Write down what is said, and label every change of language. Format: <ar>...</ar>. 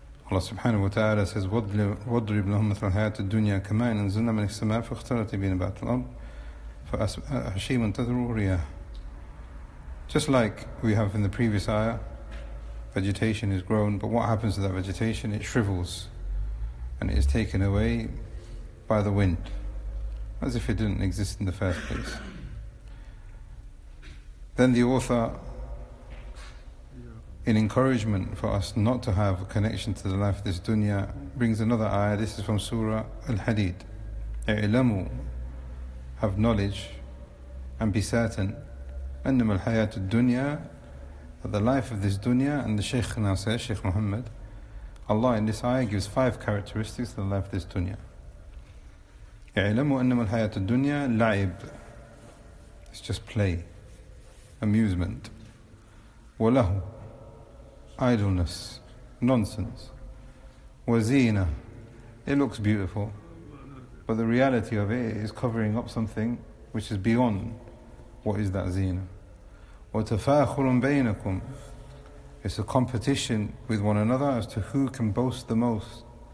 <ar>Allah subhanahu wa ta'ala says, وَاضْرِبْ لَهُمْ مَثَلَ الْحَيَاةِ الدُّنْيَا كَمَاءٍ أَنزَلْنَا مِنَ السَّمَاءِ فَاخْتَلَطَ بِهِ نَبَاتُ الْأَرْضِ فَأَحْشِيمًا تَذْرُوهُ الرِّيَاحُ.</ar> <en>Just like we have in the previous ayah, vegetation is grown, but what happens to that vegetation? It shrivels, and it is taken away by the wind, as if it didn't exist in the first place. Then the author, in encouragement for us not to have a connection to the life of this dunya, brings another ayah. This is from Surah Al-Hadid. اعلموا, have knowledge and be certain,</en> <ar>أنما الحياة الدنيا,</ar> <en>that the life of this dunya. And the Shaykh now says, Shaykh Muhammad, Allah in this ayah gives 5 characteristics to the life of this dunya.</en> <ar>اعلموا أنما الحياة الدنيا لعب,</ar> <en>it's just play, amusement. وله, idleness, nonsense. وزينة, it looks beautiful, but the reality of it is covering up something which is beyond what is that zina.</en> <ar>وتفاخر بينكم,</ar> <en>it's a competition with one another as to who can boast the most.</en>